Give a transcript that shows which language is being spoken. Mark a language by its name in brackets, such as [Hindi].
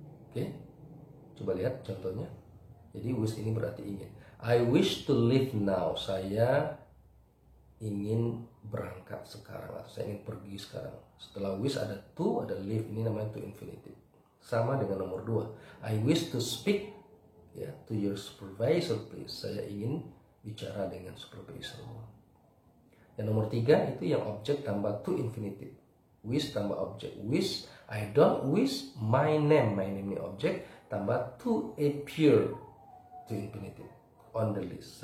[Indonesian] Oke, coba lihat contohnya. Jadi wish ini berarti ingin. [English] I wish to leave now. [Indonesian] Saya ingin berangkat sekarang, atau saya ingin pergi sekarang. Setelah wish ada to, ada leave, ini namanya to infinitive. Sama dengan nomor 2. [English] I wish to speak, ya, to your supervisor please. [Indonesian] Saya ingin bicara dengan supervisor. Yang nomor 3 itu yang objek tambah to infinitive. Wish tambah objek. [English] Wish, I don't wish my name. My name [Indonesian] ini objek tambah [English] to appear, to infinitive, on the list.